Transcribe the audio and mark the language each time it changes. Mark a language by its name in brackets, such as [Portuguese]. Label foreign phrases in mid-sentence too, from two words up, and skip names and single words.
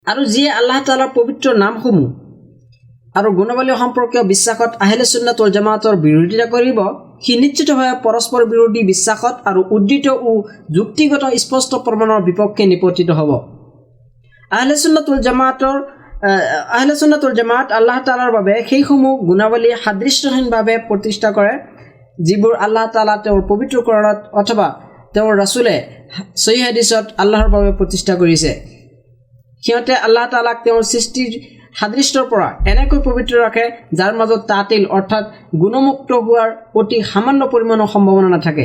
[Assamese] আৰু যিয়ে আল্লাহ তাআলাৰ পবিত্ৰ নামসমূহ আৰু গুণাৱলী সম্পৰ্কীয় বিশ্বাসত আহলে সুন্নাত ওয়াল জামাতৰ বিৰোধিতা কৰিব সি নিশ্চিতভাৱে পৰস্পৰ বিৰোধী বিশ্বাসত আৰু উদ্ধৃত ও যুক্তিগত স্পষ্ট প্ৰমাণৰ বিপক্ষে নিপতিত হ'ব। আহলে সুন্নাত ওয়াল জামাত আল্লাহ তাআলাৰ বাবে সেইসমূহ গুণাৱলী সাদৃশ্যহীনভাৱে প্ৰতিষ্ঠা কৰে যিবোৰ আল্লাহ তাআলা তেওঁৰ পবিত্ৰ কোৰানত অথবা তেওঁৰ ৰাসূলে সহিহ হাদিছত আল্লাহৰ বাবে প্ৰতিষ্ঠা কৰিছে। সিহঁতে আল্লাহ তাআলাক তেওঁৰ সৃষ্টিৰ সাদৃশ্যৰ পৰা এনেকৈ পবিত্ৰ ৰাখে যাৰ মাজত তাতিল অৰ্থাৎ গুণমুক্ত হোৱাৰ অতি সামান্য পৰিমাণৰ সম্ভাৱনা নাথাকে।